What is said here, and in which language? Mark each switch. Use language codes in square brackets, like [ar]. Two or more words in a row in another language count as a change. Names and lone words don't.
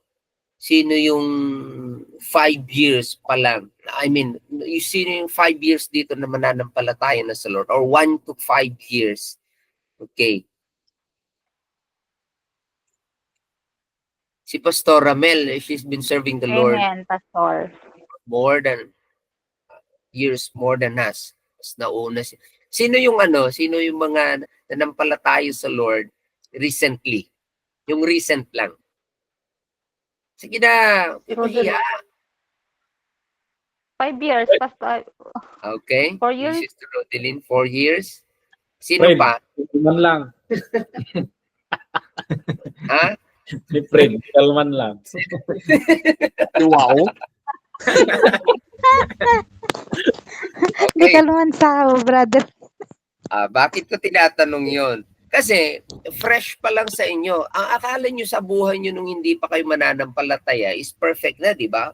[tl] Sino yung 5 years pa lang? [en] I mean, [tl] sino yung 5 years dito na mananampalataya na sa Lord? [en] Or 1 to 5 years? Okay. Si Pastor Ramel, she's been serving the Lord Amen, Pastor. more than years, more than us. [tl] Mas nauna siya. Sino yung mga nanampalataya sa Lord recently? Yung recent lang. Sige na, ipahiya. [en] 5 years, Pastor. Okay. 4 years? Sister Rodeline, 4 years. Sino Fred, [tl] pa? kalman lang. Ha? Ni Fred, kalman lang. [en] Wow. [tl] Hindi [en] Okay. [tl] ka naman sa brother. Bakit ko tinatanong yon? Kasi fresh pa lang sa inyo. Ang akala nyo sa buhay nyo nung hindi pa kayo mananampalataya [en] is perfect [tl] na, di ba?